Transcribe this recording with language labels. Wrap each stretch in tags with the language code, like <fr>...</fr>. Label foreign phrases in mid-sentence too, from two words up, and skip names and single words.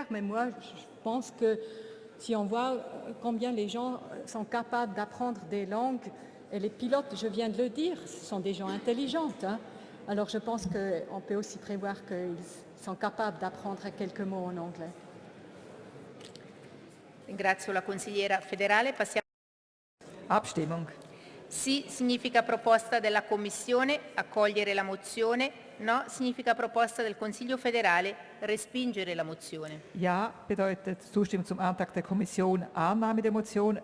<fr>Mais moi, je pense que si on voit combien les gens sont capables d'apprendre des langues, et les pilotes, je viens de le dire, ce sont des gens intelligents. Hein. Alors je pense qu'on peut aussi prévoir qu'ils sont capables d'apprendre quelques mots en anglais.</fr> <it>Ringrazio la consigliera Federale. Passiamo.</it> <de>Abstimmung.</de> <it>Sì significa proposta della Commissione, accogliere la mozione. No significa proposta del Consiglio federale, respingere la mozione.</it> <de>Ja bedeutet Zustimmung zum Antrag der Kommission, Annahme der Motion.</de>